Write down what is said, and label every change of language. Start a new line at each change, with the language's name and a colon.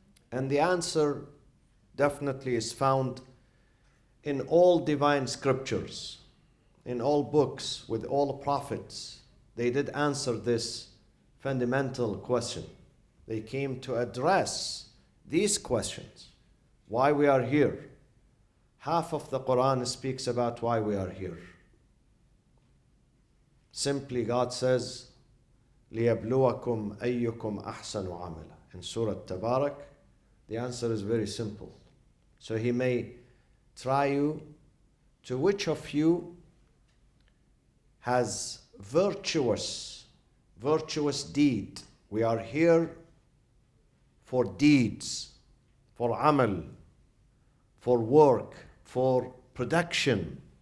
English: And the answer definitely is found in all divine scriptures, in all books, with all prophets. They did answer this fundamental question. They came to address these questions. Why we are here. Half of the Quran speaks about why we are here. Simply, God says,
Arabic: لِيَبْلُوَكُمْ أَيُّكُمْ أَحْسَنُ عَمَلًا.
English: In Surah Tabarak, the answer is very simple. So He may try you to which of you has virtuous deed. We are here for deeds, for amal, for work, for production.